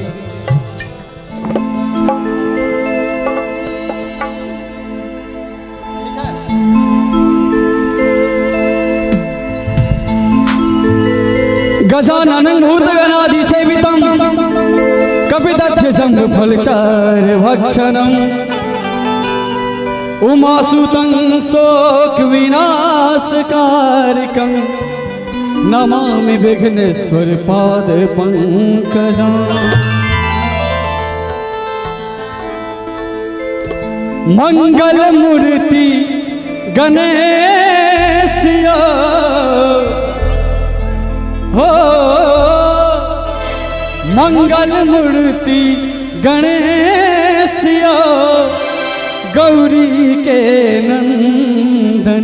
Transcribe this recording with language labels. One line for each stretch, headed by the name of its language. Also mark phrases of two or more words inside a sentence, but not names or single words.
Sanskrit: गजाननं भूतगणाधि सेवितं कपितथ्य शंभु फलचार भक्षणं उमासुतं शोक विनाशकारकं नमामि विघ्नेश्वर पाद पंकजं।
Hindi: मंगल मूर्ति गणेश हो मंगल मूर्ति गणेश गौरी के नंदन।